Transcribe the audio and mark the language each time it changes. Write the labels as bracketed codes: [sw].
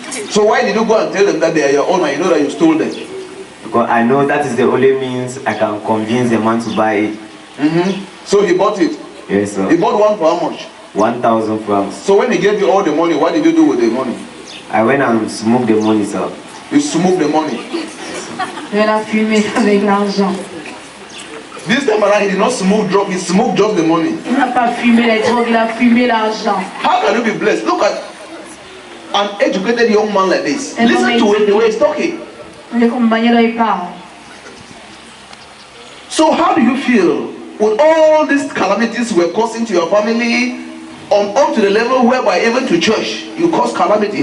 [en] So why did you go and tell them that they are your own and you know that you stole them? Because I know that is the only means I can convince a man to buy it. So he bought it. Yes, He sir. bought one for how much? 1,000 francs. So when he gave you all the money, what did you do with the money? I went and smoked the money, sir. You smoked the money. [fr] Elle a fumé avec l'argent. [en] This time around, he did not smoke drug, he smoked just the money. [fr] Il n'a pas fumé les drogues, il a fumé l'argent. [en] How can you be blessed? Look at an educated young man like this. And Listen to him the way he's talking. [fr] De quelle manière il parle. [en] So how do you feel with all these calamities we're causing to your family on up to the level whereby even to church you cause calamity?